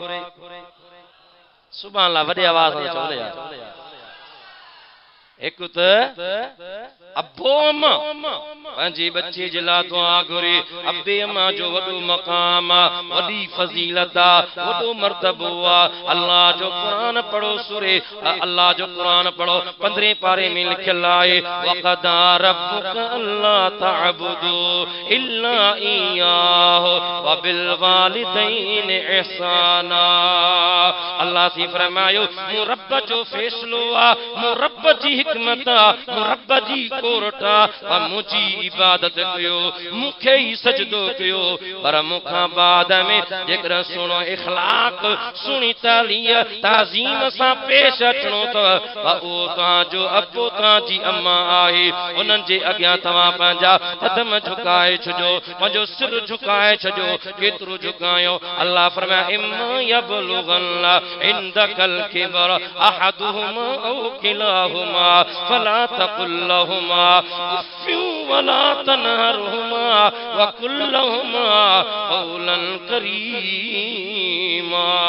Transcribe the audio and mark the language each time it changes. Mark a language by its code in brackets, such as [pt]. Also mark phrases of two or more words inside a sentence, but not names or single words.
[ar] سبحان الله [sd] वॾे आवाज़ सां चओ यार हिकु त अबो अम्मा पंहिंजे बच्चे जे लाइ दुआ घुरे अबे अम्मा जो वॾो मक़ाम आहे वॾी फज़ीलत आहे वॾो मर्तबो आहे अल्लाह जो क़ुरान पढ़ो सूरे अल्लाह जो क़ुरान पढ़ो 15 पारे में लिखियल आहे [ar] وقضى ربك ألا تعبدوا إلا إياه وبالوالدين إحسانا [sd] अल्लाह से फरमायो मु रब जो फैसलो आहे मु रब जी हिकमत आहे मु रब जी कोरट आहे मुंहिंजी इबादत कयो मुखे ही सजदो कयो पर मुखा बाद में जेकर सुनो इखलाक सुनी ताज़ीम सा पेश अचणो तो ओ ता जो अबो ता जी अम्मा आहे उनन जे अग्या तवा पंजा कदम झुकाए छजो पंजो सिर झुकाए छजो केतरो झुकायो अल्लाह फरमाया [ar] إما يبلغن عندك الكبر أحدهما أو كلاهما فلا تقل لهما أف ولا تنهرهما وقل لهما قولا كريما.